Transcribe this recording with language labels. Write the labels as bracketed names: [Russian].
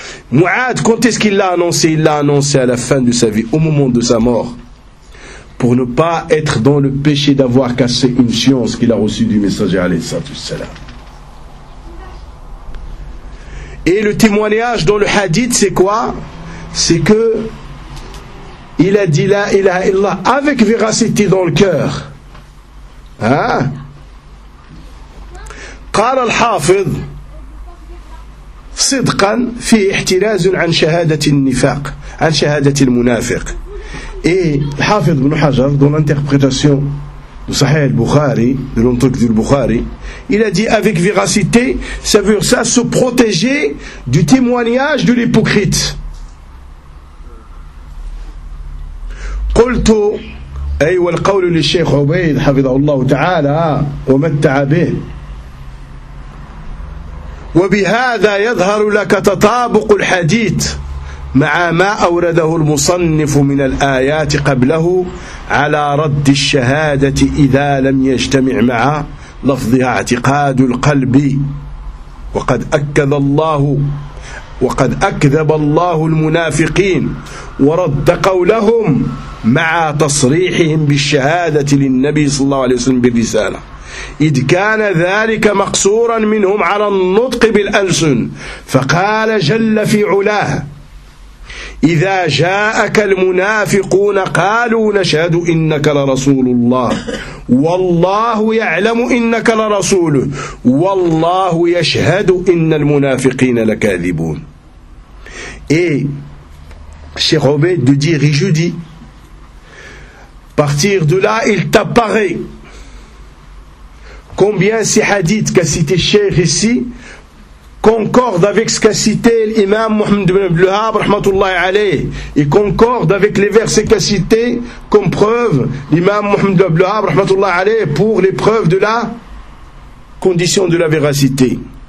[French] Mu'ad, quand est-ce qu'il l'a annoncé? Il l'a annoncé à la fin de sa vie, au moment de sa mort, pour ne pas être dans le péché d'avoir cassé une science qu'il a reçue du messager alayhi sallallahu alayhi wa sallam. Et le témoignage dans le hadith, c'est quoi? C'est que il a dit la ilaha illallah avec véracité dans le cœur. Hein? [Arabic] قال الحافظ صدقا في احتراز عن شهادة النفاق عن شهادة المنافق. [French] Et الحافظ بن حجر dans l'interprétation du Sahih al-Bukhari, de l'entrée du Bukhari, il a dit avec véracité, ça veut dire ça, se protéger du témoignage de l'hypocrite. [Arabic] قلت أي والقول للشيخ عبيد حفظه الله تعالى ومتع به وبهذا يظهر لك تطابق الحديث مع ما أورده المصنف من الآيات قبله على رد الشهادة إذا لم يجتمع مع لفظها اعتقاد القلب وقد أكد الله وقد أكذب الله المنافقين ورد قولهم مع تصريحهم بالشهادة للنبي صلى الله عليه وسلم بالرسالة إذ كان ذلك مقصورا منهم على النطق بالألسن فقال جل في علاه إذا جاءك المنافقون قالوا نشهد إنك لرسول الله والله يعلم إنك لرسوله والله يشهد إن المنافقين لكاذبون. [French] Cheikh Obed de dire, je dis, partir de là, il t'apparaît combien ces hadiths qu'a cité Cheikh ici concordent avec ce qu'a cité l'imam Mohammed ibn Abdelhab, rahmatullahi alayhi, et concordent avec les versets qu'a cité comme preuve l'imam Mohammed ibn Abdelhab, rahmatullahi alayhi, pour les preuves de la condition de la véracité.